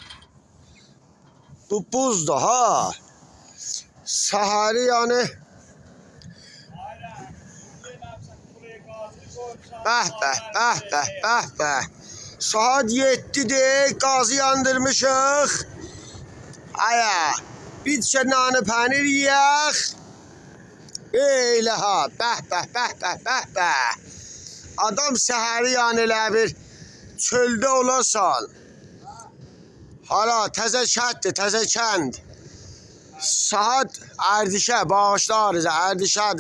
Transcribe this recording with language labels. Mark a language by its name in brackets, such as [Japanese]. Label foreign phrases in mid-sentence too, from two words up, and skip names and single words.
[Azerbaijani] Bu buz da ha. Seheri yani. Beh. Saat 7'de gazı yandırmışıq. Aya, bir nane peynir yiyək. Elə ha, beh. Adam səhəri yani elə bir çöldə olasan. Hala təzə kənd. Saat Ərdişə, bağışlarız, Ərdişədir.